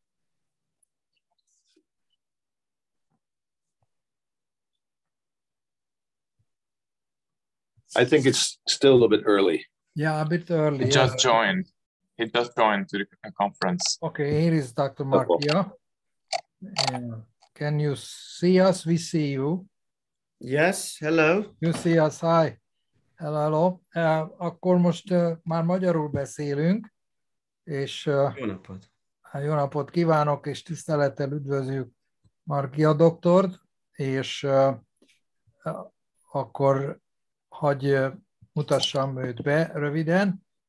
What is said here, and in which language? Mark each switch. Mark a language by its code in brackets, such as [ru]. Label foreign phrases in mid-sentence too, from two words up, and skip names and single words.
[en] I think it's still a little bit early. Yeah, a bit early. He just joined. He just joined to the conference. Okay, here is Dr. Markia. Can you see us? We see you. Yes, hello. You see us, hi. Hello. [hu] Akkor most már magyarul beszélünk, és Jó napot. Jó napot kívánok, és tisztelettel üdvözljük Markia doktort, és akkor hagyj mutassam őt be röviden.